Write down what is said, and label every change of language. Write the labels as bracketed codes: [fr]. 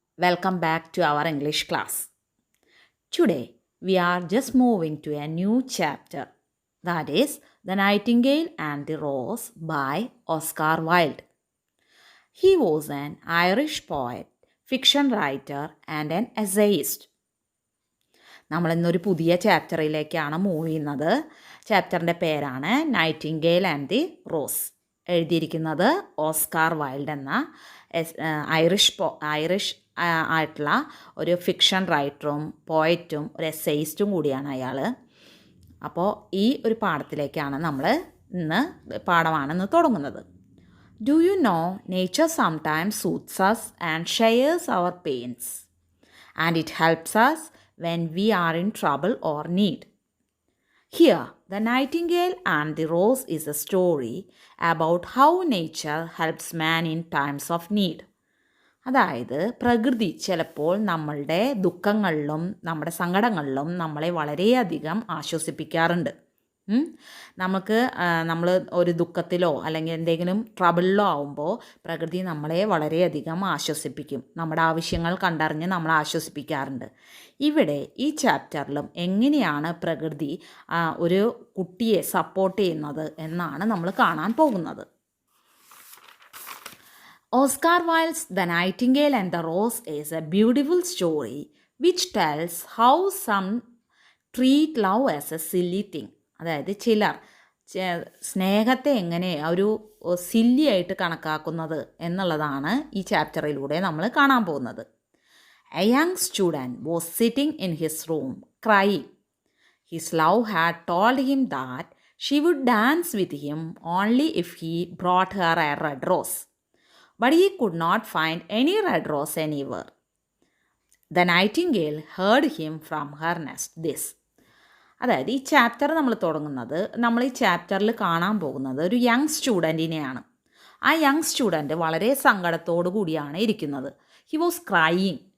[en] Welcome back to our English class. Today, we are just moving to a new chapter, that is, The Nightingale and the Rose by Oscar Wilde. He was an Irish poet, fiction writer, and an essayist. [ml] നമ്മൾ ഇന്നൊരു പുതിയ ചാപ്റ്ററിലേക്കാണ് move ചെയ്യുന്നത്. ചാപ്റ്ററിൻ്റെ പേരാണ് Nightingale and the rose. എഴുതിയിരിക്കുന്നത് Oscar wild എന്ന Irish ആയിട്ടുള്ള ഒരു ഫിക്ഷൻ റൈറ്ററും പോയറ്റും ഒരു എസ്സേയിസ്റ്റും കൂടിയാണ് അയാൾ. അപ്പോൾ ഈ ഒരു പാഠത്തിലേക്കാണ് നമ്മൾ പാഠമാണെന്ന് തുടങ്ങുന്നത്. [en] Do you know nature sometimes suits us and shares our pains and it helps us when we are in trouble or need. Here, The Nightingale and the Rose is a story about how nature helps man in times of need. [ml] അതായത് പ്രകൃതി ചിലപ്പോൾ നമ്മളുടെ ദുഃഖങ്ങളിലും നമ്മുടെ സങ്കടങ്ങളിലും നമ്മളെ വളരെയധികം ആശ്വസിപ്പിക്കാറുണ്ട്. നമ്മൾ ഒരു ദുഃഖത്തിലോ അല്ലെങ്കിൽ എന്തെങ്കിലും ട്രബിളിലോ ആവുമ്പോൾ പ്രകൃതി നമ്മളെ വളരെയധികം ആശ്വസിപ്പിക്കും. നമ്മുടെ ആവശ്യങ്ങൾ കണ്ടറിഞ്ഞ് നമ്മളെ ആശ്വസിപ്പിക്കാറുണ്ട്. ഇവിടെ ഈ ചാപ്റ്ററിലും എങ്ങനെയാണ് പ്രകൃതി ഒരു കുട്ടിയെ സപ്പോർട്ട് ചെയ്യുന്നത് എന്നാണ് നമ്മൾ കാണാൻ പോകുന്നത്. [en] Oscar Wilde's The Nightingale and the Rose is a beautiful story which tells how some treat love as a silly thing. [ml] അതായത് ചിലർ സ്നേഹത്തെ എങ്ങനെ ഒരു സില്ലി ആയിട്ട് കണക്കാക്കുന്നത് എന്നുള്ളതാണ് ഈ ചാപ്റ്ററിലൂടെ നമ്മൾ കാണാൻ പോകുന്നത്. [en] A young student was sitting in his room crying. His love had told him that she would dance with him only if he brought her a red rose. But he could not find any red rose anywhere. The nightingale heard him from her nest this. [ml] അതായത് ഈ chapter നമ്മൾ തുടങ്ങുന്നത്, നമ്മൾ ഈ ചാപ്റ്ററിൽ കാണാൻ പോകുന്നത് ഒരു യങ് സ്റ്റുഡൻറ്റിനെയാണ്. ആ യങ് സ്റ്റുഡൻറ്റ് വളരെ സങ്കടത്തോടു കൂടിയാണ് ഇരിക്കുന്നത്. [en] He was crying.